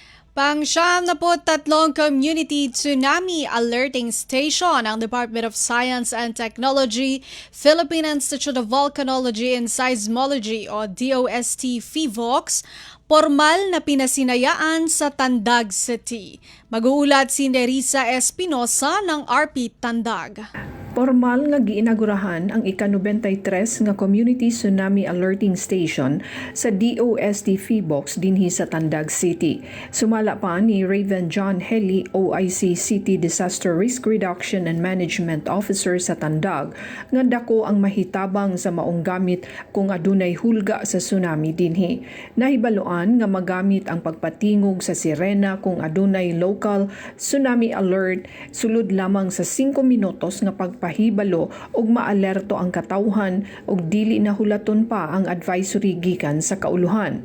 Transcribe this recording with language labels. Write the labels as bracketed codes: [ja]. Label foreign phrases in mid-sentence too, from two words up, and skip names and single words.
[tl] Pang-73 Community Tsunami Alerting Station ang Department of Science and Technology, Philippine Institute of Volcanology and Seismology o DOST PHIVOLCS, formal na pinasinayaan sa Tandag City. Mag-uulat si Nerissa Espinosa ng RP Tandag. [ceb] Formal nga giinagurahan ang ika-93 nga Community Tsunami Alerting Station sa DOST PHIVOLCS dinhi sa Tandag City. Sumala pa ni Raven John Heli, OIC City Disaster Risk Reduction and Management Officer sa Tandag, nga dako ang mahitabang sa maong gamit kung adunay hulga sa tsunami dinhi. Nahibaluan nga magamit ang pagpatingog sa sirena kung adunay [en] local tsunami alert [ceb] sulod lamang sa 5 minutos nga pahibalo ug maalerto ang katawhan ug dili na hulaton pa ang advisory gikan sa kauluhan.